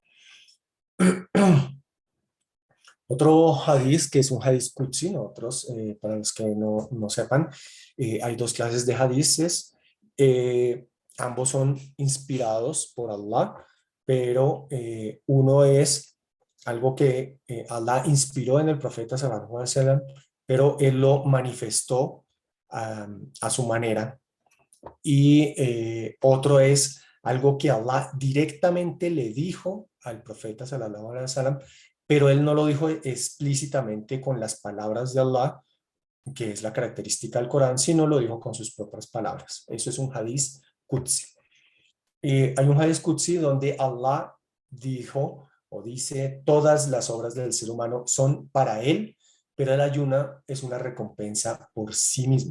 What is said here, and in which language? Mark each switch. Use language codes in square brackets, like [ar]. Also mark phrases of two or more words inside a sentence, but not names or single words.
[es] Otro hadith, que es un [ar] حديث قدسي, [es] otros, para los que no sepan, hay dos clases de hadiths. Ambos son inspirados por Allah, pero uno es algo que Allah inspiró en el profeta [ar] صلى الله عليه وسلم, [es] pero él lo manifestó a su manera. Y otro es algo que Allah directamente le dijo al profeta [ar] صلى الله عليه وسلم, [es] pero él no lo dijo explícitamente con las palabras de Allah, que es la característica del Corán, sino lo dijo con sus propias palabras. Eso es un [ar] حديث قدسي. [es] Hay un [ar] حديث قدسي [es] donde Allah dijo o dice, todas las obras del ser humano son para él, pero el ayuno es una recompensa por sí mismo.